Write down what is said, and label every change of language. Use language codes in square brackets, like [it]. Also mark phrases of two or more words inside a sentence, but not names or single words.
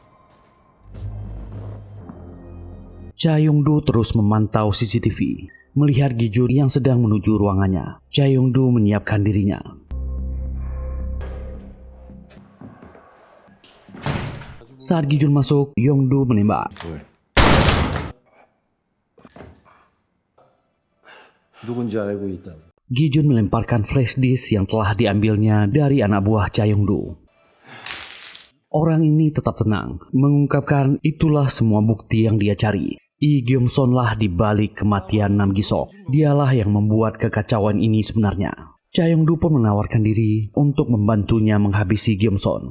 [id] Cha Yong-du terus memantau CCTV, melihat Gi Jun yang sedang menuju ruangannya. Cha Yong-du menyiapkan dirinya. Saat Gi Jun masuk, Yong-du menembak. [ko] 누군지 알고 있다. [id] Gi Jun melemparkan flash disk yang telah diambilnya dari anak buah Cha Yong-du. Orang ini tetap tenang, mengungkapkan itulah semua bukti yang dia cari. Lee Gyum-son lah di balik kematian Nam Gi-sok. Dialah yang membuat kekacauan ini sebenarnya. Cha Yong-du pun menawarkan diri untuk membantunya menghabisi Gyum-son.